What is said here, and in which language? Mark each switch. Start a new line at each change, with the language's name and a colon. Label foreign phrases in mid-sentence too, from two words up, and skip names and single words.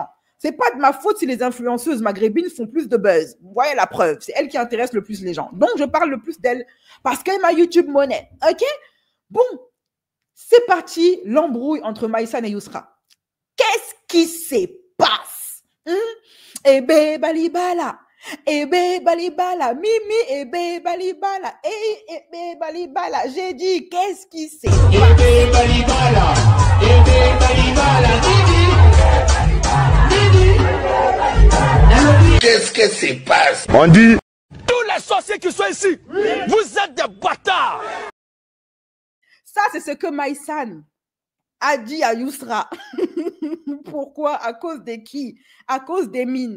French: C'est pas de ma faute si les influenceuses maghrébines font plus de buzz. Vous voyez la preuve. C'est elles qui intéressent le plus les gens. Donc, je parle le plus d'elles parce qu'elle est ma YouTube monnaie. OK? Bon. C'est parti. L'embrouille entre Maïsan et Yousra. Qu'est-ce qui se passe?
Lingala: Ebe balibala. Ebe balibala. Mimi ebe balibala. Ebe balibala.
French: J'ai dit, qu'est-ce qui se passe?
Lingala: Ebe balibala. Ebe balibala.
French: Qu'est-ce que se passe? On dit tous les sorciers qui sont ici, vous êtes des bâtards. Ça, c'est ce que Maïsan a dit à Yousra. Pourquoi? À cause de qui? À cause des mines.